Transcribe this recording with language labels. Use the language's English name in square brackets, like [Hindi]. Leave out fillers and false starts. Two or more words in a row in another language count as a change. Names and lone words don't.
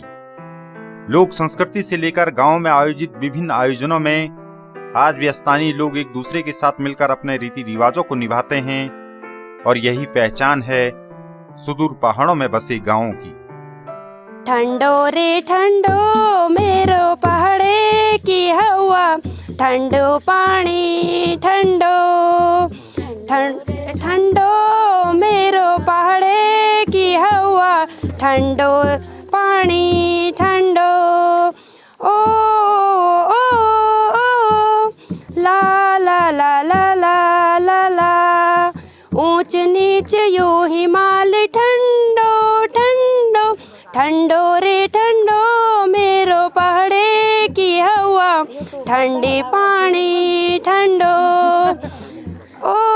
[Hindi] लोक संस्कृति से लेकर गांव में आयोजित विभिन्न आयोजनों में आज भी स्थानीय लोग एक दूसरे के साथ मिलकर अपने रीति रिवाजों को निभाते हैं और यही पहचान है सुदूर पहाड़ों में बसे गांवों की। [Garhwali] ठंडो रे ठंडो मेरो पहाड़े की हवा, ठंडो पानी ठंडो ठंडो मेरो पहाड़े की हवा, ठंडो पानी ठंडो ओ ओ ओ ला ला ला ला ला ला ला ऊंच नीच यो हिमाल ठंडो ठंडो ठंडो रे ठंडो मेरो पहाड़े की हवा, ठंडी पानी ठंडो ओ